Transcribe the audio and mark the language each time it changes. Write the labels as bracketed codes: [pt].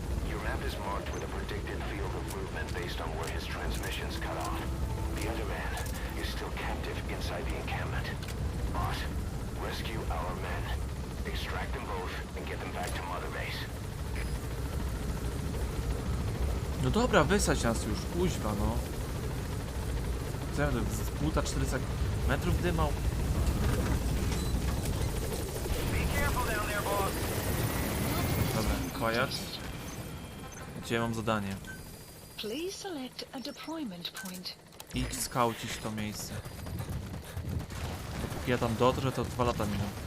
[en] Your map is marked with a predicted field of movement based on where his transmissions cut off. The other man is still captive inside the encampment. Boss, rescue our men. Extract them both and get them back to Mother Base. [pl] No dobra, wysadź nas już, kuźwa no. Co ja z buta 400 metrów dymał? Dobra, quiet. Gdzie mam zadanie? [en] Please select a deployment point. [pl] Idź skaucić to miejsce. Dopóki ja tam dotrę, to 2 lata miną.